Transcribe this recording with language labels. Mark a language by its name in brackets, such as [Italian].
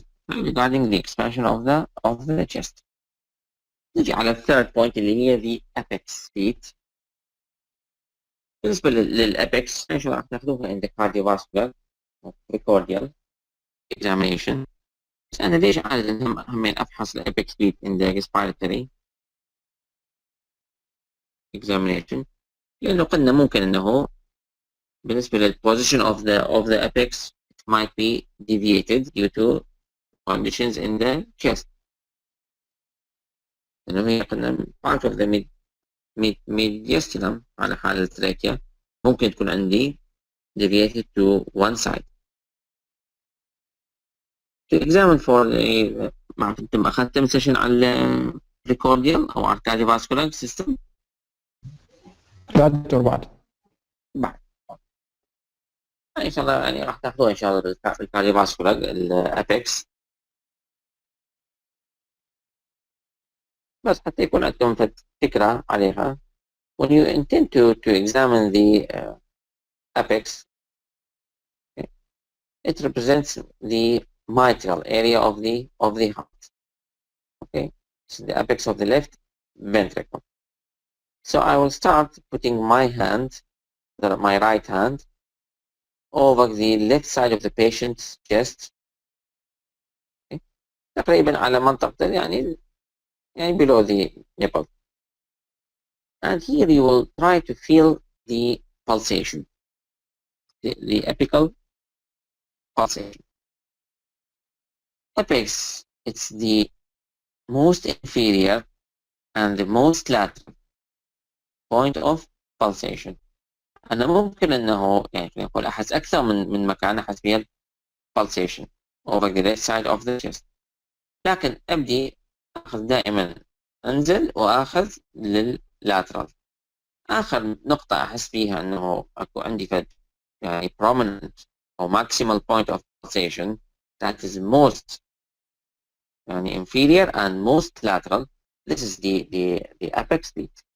[English] Regarding the expansion of the chest. [Arabic] نجي على الثيرد بوينت اللي هي [English] the apex feet. [Arabic] بالنسبة للأبيكس شو راح ناخذوها عند [English] cardiovascular precordial examination. [Arabic] بس أنا ليش عادة همين أفحص الأبيكس [English] feet in the respiratory examination؟ [Arabic] لأنه قلنا ممكن أنه بالنسبة [English] للposition of the apex it might be deviated due to conditions in the chest. [Arabic] لأنه هي قلنا [English] part of the mediastinum [Arabic] على حالة التراكيا ممكن تكون عندي [English] deviated to one side. To examine for [Arabic] أنت أخذت سيشن على precordial أو على cardiovascular system؟ لا دكتور بعد إن شاء الله يعني راح تاخذوها إن شاء الله بالكارديوفاسكولار الأبيكس، بس حتى يكون عندكم فكرة عليها. [English] When you intend to examine the apex, it represents the mitral area of the heart. Okay, so the apex of the left ventricle. So I will start putting my hand, my right hand, over the left side of the patient's chest. Okay. [Arabic] تقريبا على منطقة يعني [English] below the nipple. And here you will try to feel the pulsation, the apical pulsation. Apex, it's the most inferior and the most lateral point of pulsation. [Arabic] أنا ممكن أنه يعني نقول أحس أكثر من مكان أحس فيها [English] pulsation over the left side of the chest، [Arabic] لكن أبدي أخذ دائما أنزل وأخذ لللاترال. آخر نقطة أحس فيها أنه أكو عندي يعني [English] prominent or maximal point of pulsation that is most يعني inferior and most lateral. This is the apex beat.